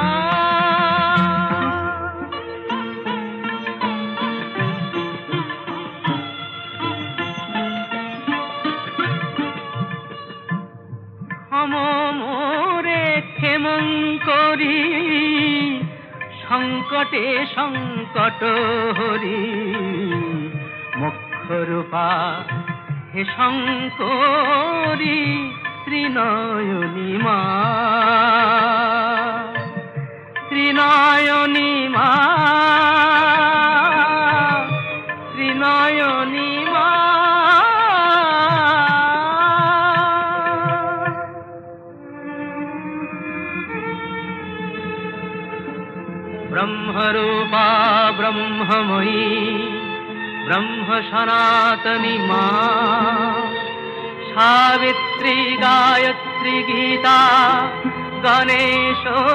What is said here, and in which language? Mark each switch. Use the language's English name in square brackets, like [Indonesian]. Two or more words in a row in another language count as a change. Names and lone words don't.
[Bangla] মোরে ক্ষেমঙ্করী সংকটে সংকট হরি মুখ্যরূপা হে শঙ্করী ত্রিনয়নী মা ত্রিনয়নী মা ত্রিনয়নী মা [Hindi] ब्रह्मरूपा ब्रह्ममयी ब्रह्म सनातनी माँ सावित्री गायत्री गीता गणेश